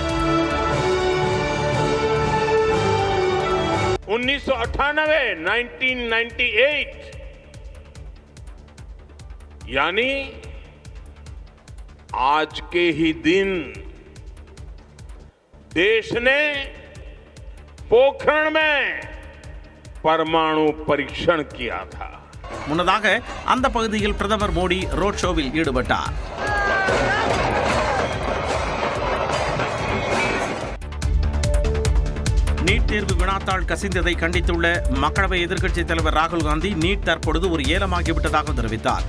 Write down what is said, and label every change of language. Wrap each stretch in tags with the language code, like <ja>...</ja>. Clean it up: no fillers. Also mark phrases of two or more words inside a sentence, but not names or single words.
<hi>1998 यानी आज के ही दिन देश ने पोखरण में परमाणु परीक्षण किया था.</hi> <ta>முன்னதாக அந்த பகுதியில் பிரதமர் மோடி</ta> <en>road showவில்</en> <ta>ஈடுபட்டார். நீட் தேர்வு வினாத்தாள் கசிந்ததை கண்டித்துள்ள மக்களவை எதிர்க்கட்சித் தலைவர் ராகுல் காந்தி நீட் தற்பொழுது ஒரு ஏலமாகிவிட்டதாக தெரிவித்தார்.</ta>